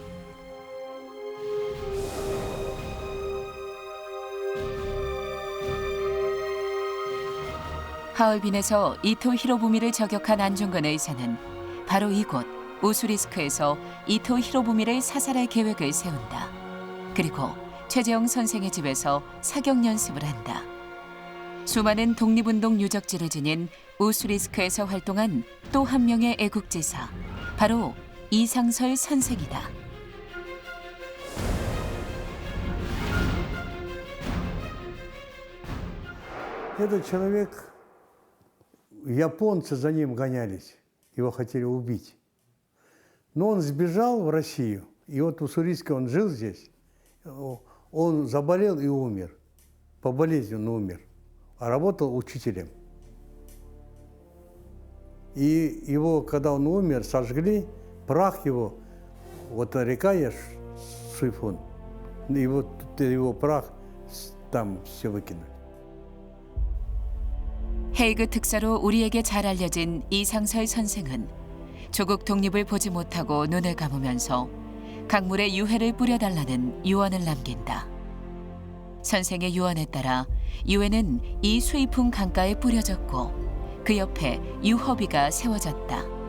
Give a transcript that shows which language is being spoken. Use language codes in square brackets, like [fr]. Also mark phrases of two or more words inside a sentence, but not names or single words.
[ko] 하얼빈에서 이토 히로부미를 저격한 안중근 의사는 바로 이곳 오수리스크에서 이토 히로부미를 사살할 계획을 세운다. 그리고 최재형 선생의 집에서 사격 연습을 한다. 수많은 독립운동 유적지를 지닌 오수리스크에서 활동한 또 한 명의 애국지사, 바로 이상설 선생이다. [ru] Этот человек, японцы за ним гонялись, его хотели убить. Но он сбежал в Россию, и вот в Уссурийске он жил здесь. Он заболел и умер. По болезни он умер. А работал учителем. И его, когда он умер, сожгли, прах его, вот река есть, Суйфун, и вот его прах там все выкинули. [ko] 헤이그 특사로 우리에게 잘 알려진 이상설 선생은 조국 독립을 보지 못하고 눈을 감으면서 강물에 유해를 뿌려달라는 유언을 남긴다. 선생의 유언에 따라 유해는 이 수이풍 강가에 뿌려졌고 그 옆에 유허비가 세워졌다.